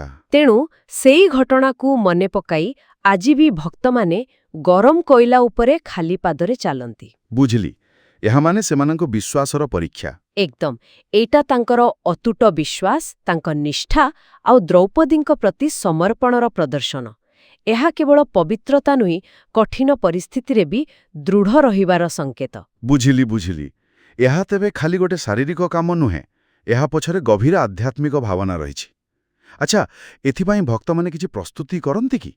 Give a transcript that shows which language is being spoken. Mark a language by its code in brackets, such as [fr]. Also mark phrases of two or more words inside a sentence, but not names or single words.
[or] ତେଣୁ ସେଇ ଘଟଣା କୁ ମନେ ପକାଇ ଆଜି ଭି ଭକ୍ତ ମାନେ ଗରମ କୋଇଲା ଉପରେ ଖାଲି ପାଦରେ ଚାଲନ୍ତି। ବୁଝିଲି। ଏହା ମାନେ ସେମାନଙ୍କ ବିଶ୍ୱାସର ପରୀକ୍ଷା। ଏକଦମ ଏଟା ତାଙ୍କର ଅତୁଟ ବିଶ୍ୱାସ, ତାଙ୍କର ନିଷ୍ଠା ଆଉ ଦ୍ରୌପଦୀଙ୍କ ପ୍ରତି ସମର୍ପଣର ପ୍ରଦର୍ଶନ। ଏହା କେବଳ ପବିତ୍ରତା ନୁହେଁ, କଠିନ ପରିସ୍ଥିତିରେ ବି ଦୃଢ଼ ରହିବାର ସଂକେତ। ବୁଝିଲି ବୁଝିଲି। ଏହା ତେବେ ଖାଲି ଗୋଟେ ଶାରୀରିକ କାମ ନୁହେଁ, ଏହା ପଛରେ ଗଭୀର ଆଧ୍ୟାତ୍ମିକ ଭାବନା ରହିଛି। ଆଚ୍ଛା ଏଥିପାଇଁ ଭକ୍ତମାନେ କିଛି ପ୍ରସ୍ତୁତି କରନ୍ତି କି?